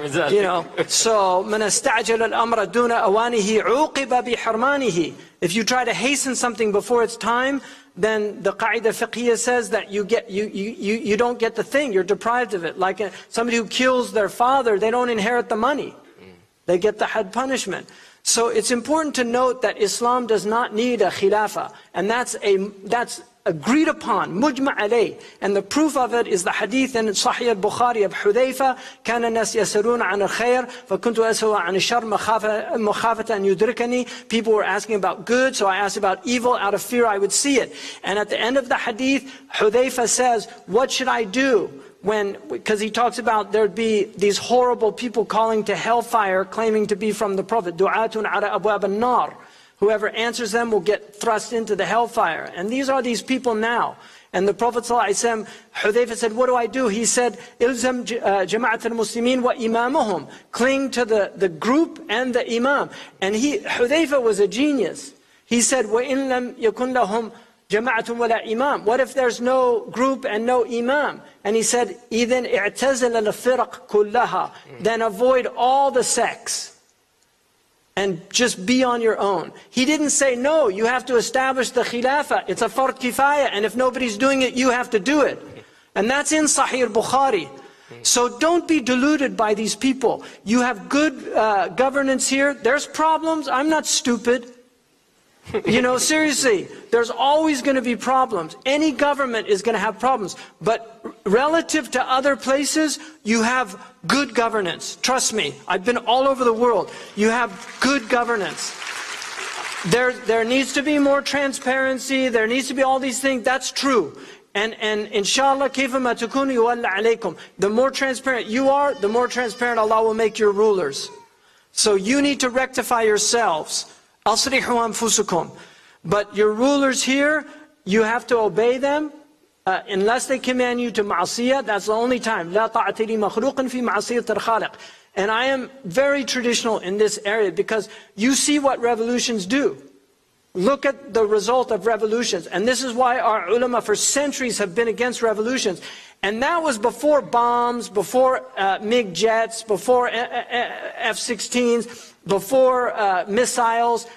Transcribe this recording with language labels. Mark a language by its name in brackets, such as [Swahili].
[English] You know, so [Arabic] مَنَ اسْتَعْجَلَ الْأَمْرَ دُونَ أَوَانِهِ عُوقِبَ بِحِرْمَانِهِ. [English] If you try to hasten something before its time, then the qaida fiqhiyya says that you don't get the thing, you're deprived of it. Like somebody who kills their father, they don't inherit the money. They get the had punishment. So it's important to note that Islam does not need a khilafah, and that's agreed upon, mujma' alayh. And the proof of it is the hadith in Sahih al-Bukhari of Hudayfa, [Arabic] كَانَ النَّاسِ يَسَرُونَ عَنَ الْخَيْرِ فَكُنْتُ أَسْأَلُ عَنِ الشَّرِّ مَخَافَةً أَنْ يُدْرِكَنِي. [English] People were asking about good, so I asked about evil out of fear I would see it. And at the end of the hadith, Hudayfa says, what should I do? Because he talks about there'd be these horrible people calling to hellfire, claiming to be from the Prophet. [Arabic] دُعَاتٌ عَلَى أَبْوَابِ النَّارِ. [English] Whoever answers them will get thrust into the hellfire. And these are these people now. And the Prophet ﷺ, Hudayfa said, what do I do? He said, [Arabic] إِلْزَمْ جَمَعَةَ الْمُسْلِمِينَ وَإِمَامُهُم. [English] Cling to the group and the imam. And Hudayfa was a genius. He said, [Arabic] وَإِن لَمْ يَكُنْ لَهُمْ جَمَعَةٌ وَلَا إِمَامٌ. [English] What if there's no group and no imam? And he said, [Arabic] إِذَنْ اِعْتَزَلَ الْفِرَقْ كُلَّهَا. [English] Then avoid all the sects. And just be on your own. He didn't say, no, you have to establish the khilafah. It's a fard kifaya, and if nobody's doing it, you have to do it. And that's in Sahih al-Bukhari. So don't be deluded by these people. You have good governance here. There's problems. I'm not stupid. You know, seriously, there's always going to be problems. Any government is going to have problems. But relative to other places, you have good governance. Trust me, I've been all over the world. You have good governance. There needs to be more transparency. There needs to be all these things. That's true. And inshallah, [Arabic] كيفما تكونوا يولى عليكم. [English] The more transparent you are, the more transparent Allah will make your rulers. So you need to rectify yourselves. [Arabic] أصلحوا أنفسكم. [English] But your rulers here, you have to obey them unless they command you to معصية. That's the only time. [Arabic] لا طاعة لمخلوق في معصية الخالق. [English] And I am very traditional in this area because you see what revolutions do. Look at the result of revolutions. And this is why our ulama for centuries have been against revolutions. And that was before bombs, before MiG jets, before F-16s, before missiles.